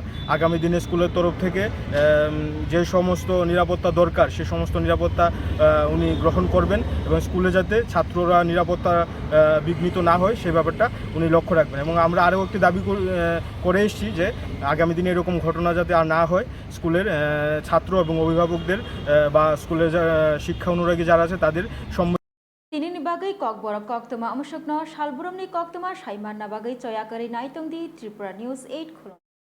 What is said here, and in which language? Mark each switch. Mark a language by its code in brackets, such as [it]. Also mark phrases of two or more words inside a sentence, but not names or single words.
[bn] আগামী দিনে স্কুলের তরফ থেকে যে সমস্ত নিরাপত্তা দরকার সে সমস্ত নিরাপত্তা উনি গ্রহণ করবেন এবং স্কুলে যাতে ছাত্ররা নিরাপত্তা বিঘ্নিত না হয় সেই ব্যাপারটা উনি লক্ষ্য রাখবেন। এবং আমরা আরও একটি দাবি করে এসেছি যে আগামী দিনে এরকম ঘটনা যাতে আর না হয়, স্কুলের ছাত্র এবং অভিভাবকদের বা স্কুলের শিক্ষা অনুরাগী যারা আছে তাদের [trp] Tinini bagai kok borok kok tuma amusukno salburumni kok tuma saiman na bagai coyakari naitung di Tripura News 8 khulun.